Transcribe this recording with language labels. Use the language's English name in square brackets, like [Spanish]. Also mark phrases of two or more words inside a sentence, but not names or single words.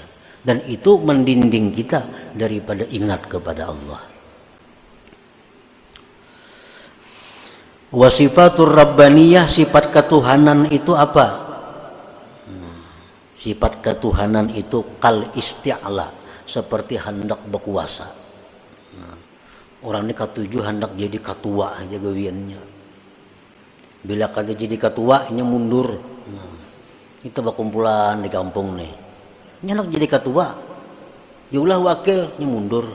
[Indonesian] Dan itu mendinding kita daripada ingat kepada Allah. [Arabic] وصفة الربانية, [Indonesian] sifat ketuhanan itu apa? Sifat ketuhanan itu [Arabic] كالاستعلاء, [Indonesian] seperti hendak berkuasa. [Banjar] Orang ini ketujuh hendak jadi ketua aja gawiannya. Bila kada jadi ketua, ini mundur. Kita berkumpulan di kampung nih. Ini hendak jadi ketua, diulah wakil, ini mundur.